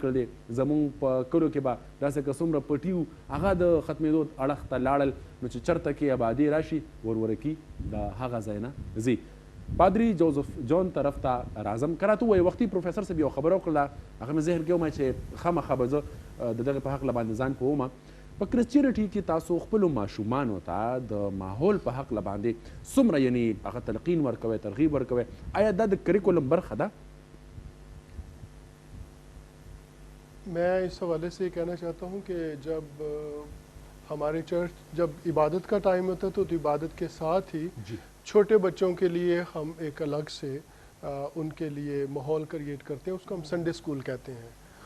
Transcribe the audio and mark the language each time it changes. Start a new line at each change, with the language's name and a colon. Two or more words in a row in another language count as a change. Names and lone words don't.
Pashto: کړلې زموږ په کلو کې به داسې که څومره پټي وو هغه د ختمېدو اړخ ته لاړل نو چې چېرته کې آبادي راشي ورورکي د هغه ځای نه ځي پادري جوزف جون طرف ته راځم که راته ووایي وختي پروفیسر صاحب یو خبره وکړله هغه مې ذهن کې ومه چې خامخا به زه د دغې په هکله باندې ځان پوهمه په کرسچینټي کې تاسو خپلو ماشومانو ته د ماحول په حق باندې څومره یعنی هغه تلقین ورکوئ ترغیب ورکوئ آیا دا د کریکولم برخه ده؟
Urdu: میں اس حوالے سے یہ کہنا چاہتا ہوں کہ جب ہمارے چرچ جب عبادت کا ٹائم ہوتا ہے تو عبادت کے ساتھ ہی چھوٹے بچوں کے لیے ہم ایک الگ سے ان کے لیے ماحول کریٹ کرتے ہیں، اس کو ہم
English: Sunday school
Urdu: کہتے ہیں.